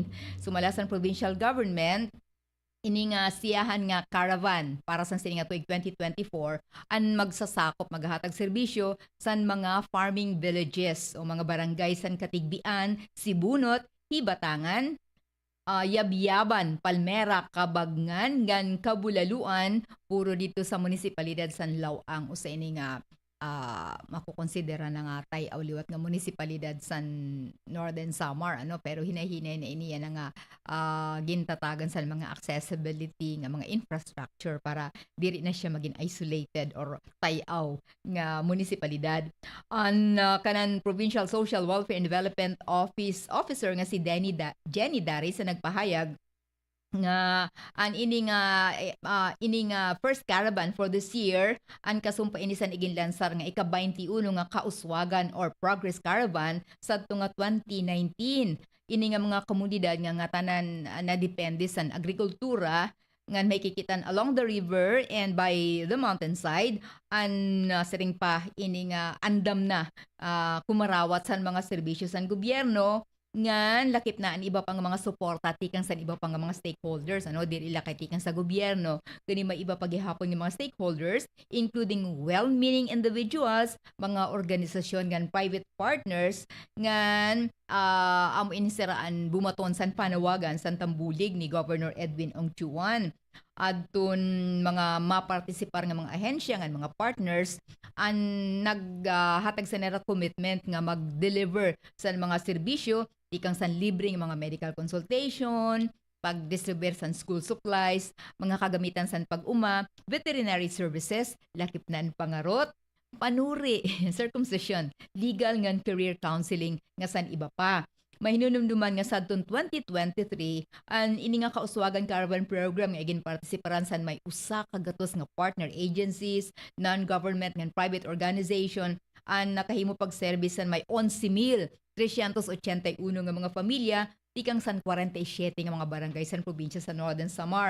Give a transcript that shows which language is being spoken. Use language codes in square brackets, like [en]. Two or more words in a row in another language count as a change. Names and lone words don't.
[war] Sumalasan [en] provincial government [war] ini nga siyahan nga caravan para sa sining tuig 2024 ang magsasakop maghahatag serbisyo san mga [en] farming villages [war] o mga barangay san Katigbian, Sibunot, Hibatangan, Yabyaban, Palmera, Kabagnan, ngan Kabulaluan, puro dito sa munisipalidad san Lawang usa ini nga makukonsidera na nga tay liwat nga munisipalidad san Northern Samar pero hinahinay na iniya na nga gintatagan sa mga accessibility nga mga infrastructure para diri na siya maging isolated or tayaw nga munisipalidad. Ang kanan Provincial Social Welfare and Development Officer nga si Jenny Dari sa nagpahayag nga an ining [en] first caravan for this year [war] an kasumpa inisan igin lansar nga ika-21 nga kauswagan or [en] progress caravan [war] sadto nga 2019 ini nga mga komunidad nga tanan na depende sa agrikultura nga may kikitan [en] along the river and by the mountainside [war] an siring pa ini nga andam na kumarawat sa mga serbisyo sa gobyerno ngan lakip na ang iba pang mga suporta tikang sa iba pang mga stakeholders dili lakay tikang sa gobyerno kani may iba paghihapon ng [en] mga stakeholders including well-meaning individuals, [war] mga organisasyon ngan [en] private partners [war] ngan amo inisiraan bumaton san panawagan san tambulig ni Governor Edwin Ongchuan adton mga mapartisipar nga mga ahensya ngan mga partners ang naghatag sa nera commitment nga mag-deliver sa mga serbisyo tikang san libreng mga [en] medical consultation, [war] pag-distribute san school supplies, mga kagamitan san pag-uma, [en] veterinary services, [war] lakip na pangarot, panuri, circumcision, legal ngan [en] career counseling [war] nga san iba pa. Mahinumduman nga sadtong 2023 ang ini nga kauswagan caravan program nga igin partisiparan san may usa ka gatos nga [en] partner agencies, non-government [war] ngan [en] private organization [war] ang nakahimo pag-servisan may 11,381 nga mga pamilya tikang san 47 nga mga barangay san probinsya sa Northern Samar.